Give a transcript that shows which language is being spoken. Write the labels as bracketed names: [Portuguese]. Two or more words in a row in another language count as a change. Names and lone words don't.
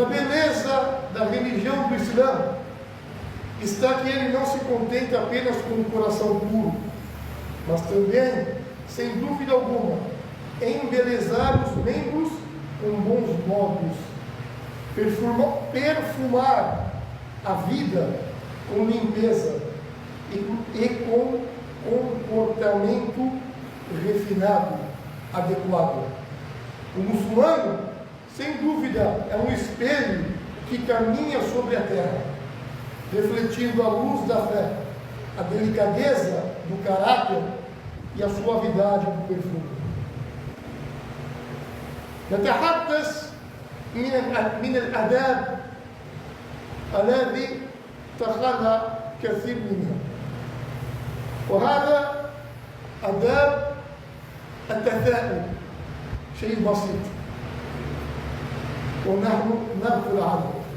[Portuguese] beleza da religião do Islã está que ele não se contenta apenas com o coração puro, mas também, sem dúvida alguma, embelezar os membros com bons modos, perfumar a vida com limpeza e com comportamento refinado, adequado. O muçulmano, sem dúvida, é um espelho que caminha sobre a terra, refletindo a luz da fé, a delicadeza do caráter e a suavidade do perfume. [Arabic] نتحدث من الآداب الذي تخلى كثير منها، وهذا آداب التثاؤب، شيء بسيط ونحن نغفل عنه.